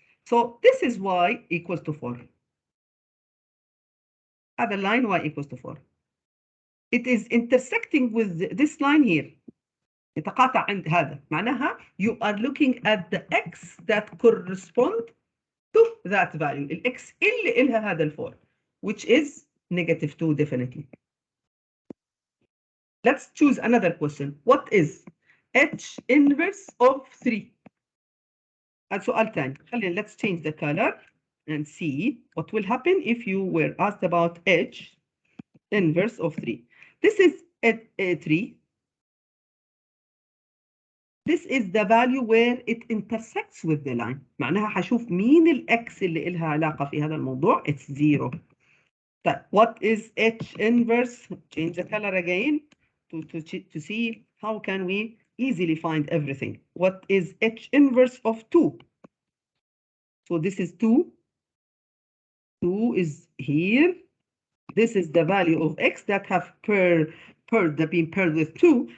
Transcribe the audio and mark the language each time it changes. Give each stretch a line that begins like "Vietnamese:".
English: So this is y equals to 4.
Arabic: هذا
English: line y equals to 4. It is intersecting with this line here.
Arabic: يتقاطع عند هذا. معناها
English: you are looking at the x that correspond to that value.
Arabic: الX اللي إلها هذا الفور,
English: which is -2 definitely. Let's choose another question. What is H inverse of 3?
Arabic: سؤال ثاني. خلينا
English: let's change the color and see what will happen if you were asked about H inverse of 3. This is a 3. This is the value where it intersects with the line.
Arabic: معناها حشوف مين الX اللي إلها علاقة في هذا الموضوع.
English: It's 0.
Arabic: طيب,
English: what is H inverse? Change the color again to see how can we easily find everything. What is H inverse of 2? So this is 2. 2 is here. This is the value of X that have been paired with 2.